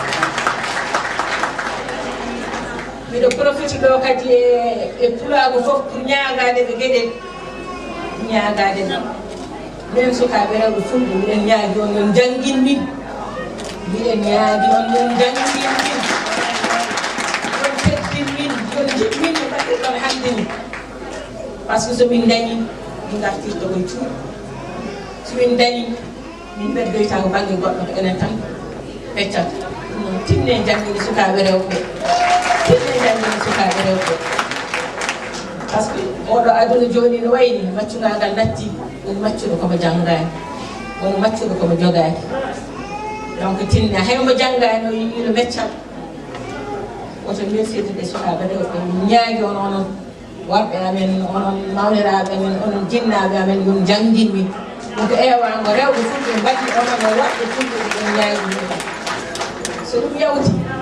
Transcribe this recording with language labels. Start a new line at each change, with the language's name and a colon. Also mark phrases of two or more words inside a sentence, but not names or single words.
Fula: miɗo profite ɗo kadi e pulago fof pour ñaagade ɓe gueɗel ñaagade ɗum min sukaɓe rewɓe fulɓe miɗen ñaagui on yon janguin min miɗen ñaagui on yon janguin min yon teddin min yon jiɓmin no mbaɗirɗon hande ni
French: par ce
Fula: que somin dañi mi gartirta koye cuuɗi somin dañi min ɓeddoyta ko banggue goɗɗo ko enen tan feccata ɗum tinne janguide sukaɓe rewɓe tinne janguide sukaɓe rewɓe
French: par ce que
Fula: oɗo aduna joni no wayni maccugagal natti woni maccuɗo komo janggani woni maccuɗo komo jogaki donc tinne haymo janggani o yiino meccal woto mirsirde sukaɓe rewɓe ñaagui on onon worɓe amen onon mawniraɓe amen onon jinnaɓe amen yon janggin min ko ewango rewɓe fulɓe mbaɗi onon e woɓɓe fulɓe ɗon ñaagui min so ɗum yawti